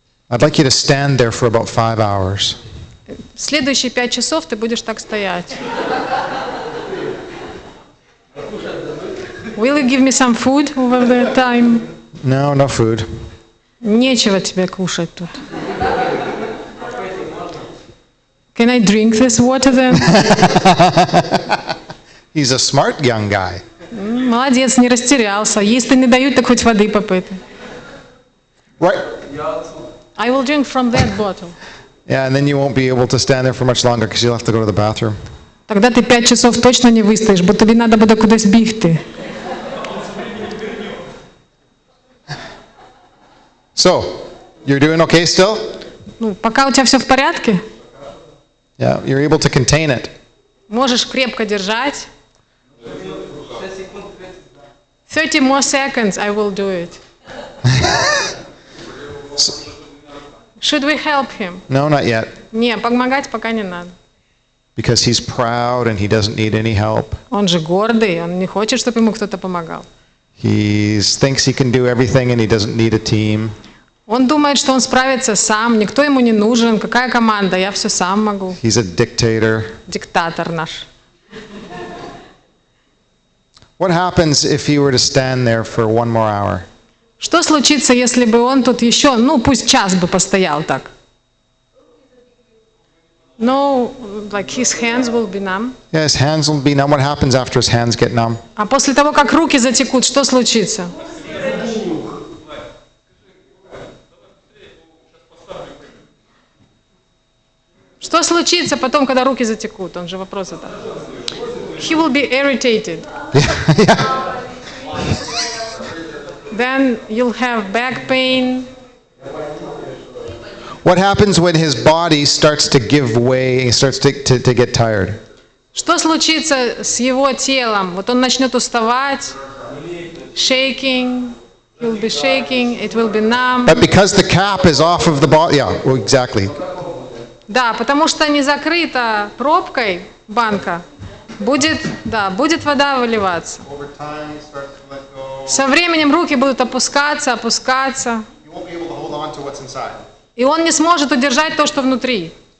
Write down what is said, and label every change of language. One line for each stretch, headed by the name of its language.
English: I'd like you to stand there for about 5 hours.
Russian: Следующие 5 часов ты будешь так стоять.
English: Will you give me some food over the time? No food.
Russian: Нечего тебе кушать тут.
English: Can I drink this water then? He's a smart young guy.
Russian: Молодец, не растерялся. Если не дают, так хоть воды попытай.
English: Right. I will drink from that bottle. Yeah, and then you won't be able to stand there for much longer because you'll have to go to the bathroom.
Russian: Тогда ты 5 часов точно
Ukrainian: не вистоїш, бо тобі треба буде кудись бігти.
English: So, you're doing okay still?
Russian: Пока у тебя все в порядке,
English: Yeah, you're able to contain it.
Russian: можешь крепко держать.
English: 30 more seconds, I will do it. Should we help him? No, not yet.
Russian: Не, помогать пока не надо.
English: Because he's proud and he doesn't need any help.
Russian: Он же гордый, он не хочет, чтобы ему кто-то помогал.
English: He thinks he can do everything and he doesn't need a team.
Russian: Он думает, что он справится сам, никто ему не нужен, какая команда, я все сам могу.
English: He's a dictator.
Russian: Диктатор наш.
English: What happens if he were to stand there for 1 more hour?
Russian: Что случится, если бы он тут еще, пусть час бы постоял так?
English: No, like his hands will be numb. Yeah, his hands will be numb. What happens after his hands get numb?
Russian: А после того, как руки затекут, что случится? Что случится потом, когда руки затекут? Он же вопрос задал.
English: He will be irritated. Yeah. Then you'll have back pain. What happens when his body starts to give way, he starts to get tired?
Russian: Что случится с его телом? Вот он начнет уставать,
English: shaking, he'll be shaking, it will be numb. But because the cap is off of the body, yeah, well, exactly.
Russian: Да, потому что не закрыта пробкой банка, будет вода выливаться.
English: Over time, he starts to let go.
Russian: Со временем руки будут опускаться.
English: You won't be able to hold on to what's inside.
Russian: И он не сможет удержать то, что внутри.